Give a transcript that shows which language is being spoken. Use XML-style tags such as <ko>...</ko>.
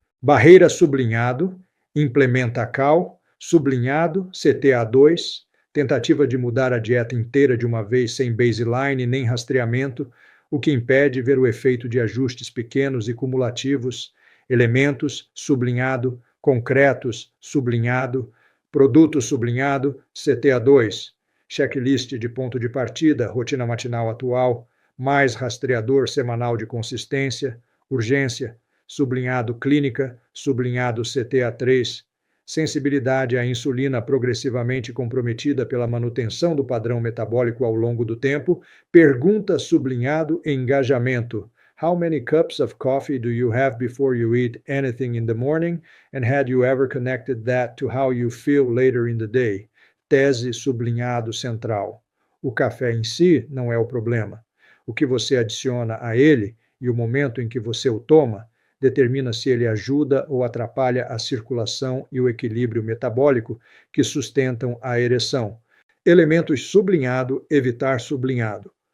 <pt>Barreira sublinhado, implementa cal, sublinhado, CTA2, tentativa de mudar a dieta inteira de uma vez sem baseline nem rastreamento, o que impede ver o efeito de ajustes pequenos e cumulativos, elementos, sublinhado, concretos, sublinhado, produto sublinhado, CTA2, checklist de ponto de partida, rotina matinal atual, mais rastreador semanal de consistência, urgência, sublinhado clínica, sublinhado CTA3, sensibilidade à insulina progressivamente comprometida pela manutenção do padrão metabólico ao longo do tempo, pergunta sublinhado engajamento.</pt> <en>How many cups of coffee do you have before you eat anything in the morning? And had you ever connected that to how you feel later in the day?</en> <pt>Tese sublinhado central. O café em si não é o problema. O que você adiciona a ele e o momento em que você o toma determina se ele ajuda ou atrapalha a circulação e o equilíbrio metabólico que sustentam a ereção. Elementos sublinhado, evitar sublinhado.</pt>